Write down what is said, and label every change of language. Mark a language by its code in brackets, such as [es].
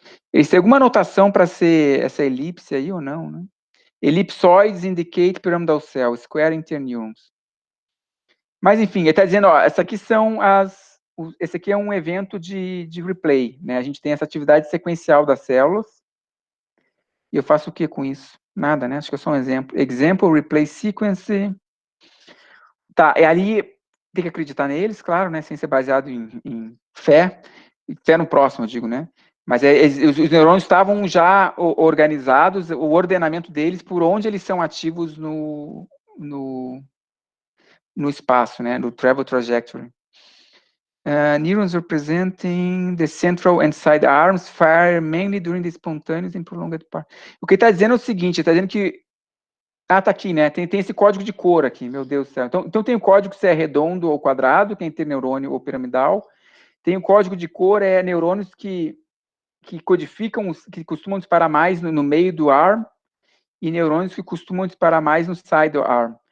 [pt] Eles têm alguma notação para ser essa elipse aí ou não, né? [en] Ellipsoids indicate pyramidal cell, square interneurons. [pt] Mas, enfim, ele está dizendo, ó, essa aqui são esse aqui é um evento de replay, né? A gente tem essa atividade sequencial das células. E eu faço o que com isso? Nada, né? Acho que é só um exemplo. [en] Example, replay sequence. [pt] Tá, e ali tem que acreditar neles, claro, né? Sem ser baseado em fé. Fé no próximo, eu digo, né? Mas os neurônios estavam já organizados, o ordenamento deles, por onde eles são ativos no espaço, né? [en] No travel trajectory. Neurons representing the central and side arms fire mainly during the spontaneous and prolonged part. [pt] O que está dizendo é o seguinte, está dizendo que tá aqui, né? Tem esse código de cor aqui, meu Deus do céu. Então tem o código se é redondo ou quadrado, tem interneurônio ou piramidal. Tem o código de cor, neurônios que codificam, que costumam disparar mais no meio do arm, e neurônios que costumam disparar mais no side do arm.